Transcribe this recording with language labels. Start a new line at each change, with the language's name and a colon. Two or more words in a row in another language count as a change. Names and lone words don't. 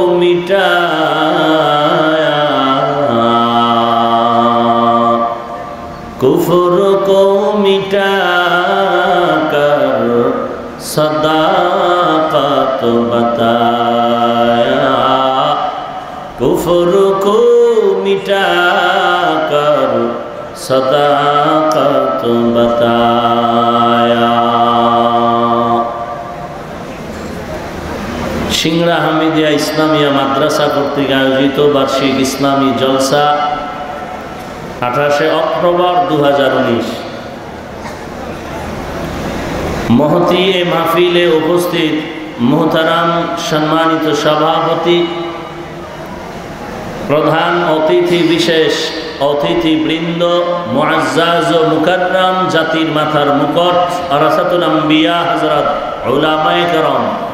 Urdu: مٹایا، کفر کو مٹا کر صداقت بتایا، کفر کو مٹا کر صداقت بتایا.
Bangla: সিংড়া হামিদিয়া ইসলামিয়া মাদ্রাসা কর্তৃক আয়োজিত বার্ষিক ইসলামী জলসা 28 অক্টোবর 2019 মহতী এ মাহফিলে উপস্থিত মোহতারাম সম্মানিত সভাপতি, প্রধান অতিথি বিশেষ অতিথিবৃন্দ, মুআজ্জাজ ও মুকাররম জাতির মাথার মুকুট
Arabic: ورثة الأنبياء
Bangla: হযরত উলামায়ে কেরাম,